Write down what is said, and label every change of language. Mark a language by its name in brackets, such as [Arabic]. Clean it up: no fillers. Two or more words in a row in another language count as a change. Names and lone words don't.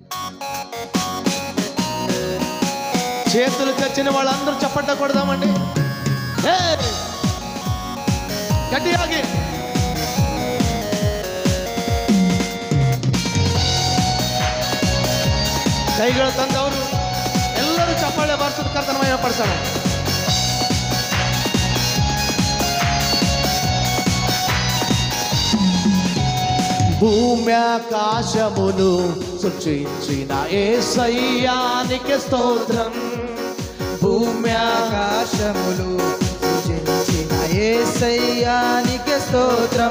[Telugu] చేతులు తెచ్చిన వాళ్ళందరూ చప్పట్లు కొడదామండి. [Kannada] గట్టిగా ಕೈಗಳು ತಂದವರು ಎಲ್ಲರೂ ಚಪ್ಪಾಳೆ ಬಾರಿಸೋದು ಕರ್ತನ ಮಹಿಮೆ ಪಡಿಸೋಣ. [Telugu] భూమ్యాకాశమును సృష్టించిన యేసయ్యానికి స్తోత్రం. భూమ్యాకాశములు సృష్టించిన యేసయ్యానికి స్తోత్రం.